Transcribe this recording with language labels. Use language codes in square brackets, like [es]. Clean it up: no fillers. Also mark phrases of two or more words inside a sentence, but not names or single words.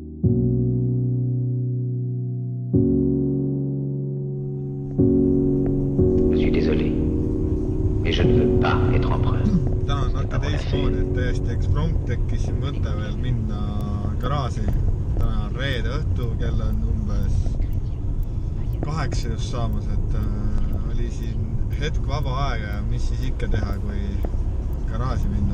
[fr] Je suis désolé, mais je ne veux pas être empereur. [et] Täna on natuke teistmoodi, et täiesti eksprompt tekkis siin mõte veel minna garaasi. Täna on reede õhtu, kell on umbes 8 just saamas, et oli siin hetk vaba aega ja mis siis ikka teha, kui garaasi minna.